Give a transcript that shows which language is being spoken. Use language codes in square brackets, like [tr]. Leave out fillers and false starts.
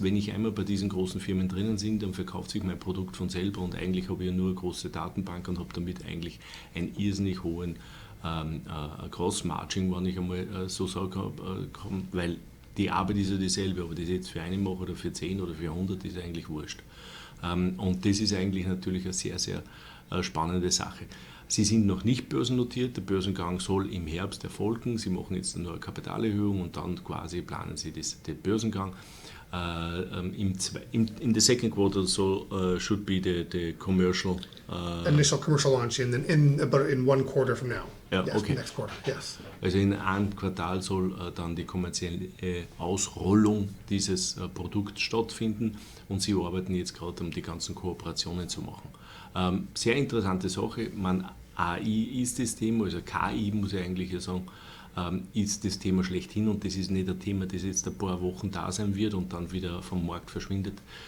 [de] Wenn ich einmal bei diesen großen Firmen drinnen bin, dann verkauft sich mein Produkt von selber und eigentlich habe ich ja nur eine große Datenbank und habe damit eigentlich einen irrsinnig hohen Cross-Margin, wenn ich einmal so sage, weil die Arbeit ist ja dieselbe, aber das jetzt für einen mache oder für 10 oder für 100 ist eigentlich wurscht. Und das ist eigentlich natürlich eine sehr, sehr spannende Sache. Sie sind noch nicht börsennotiert, der Börsengang soll im Herbst erfolgen. Sie machen jetzt nur eine Kapitalerhöhung und dann quasi planen Sie den Börsengang. [en] In the second quarter should be the commercial initial commercial launch in 1 quarter from now. [de] Ja, [en] yes, okay. Next quarter, yes. [de] Also in einem Quartal soll dann die kommerzielle Ausrollung dieses Produkts stattfinden und Sie arbeiten jetzt gerade, um die ganzen Kooperationen zu machen. Sehr interessante Sache. AI ist das Thema, also KI muss ich eigentlich sagen, ist das Thema schlechthin und das ist nicht ein Thema, das jetzt ein paar Wochen da sein wird und dann wieder vom Markt verschwindet.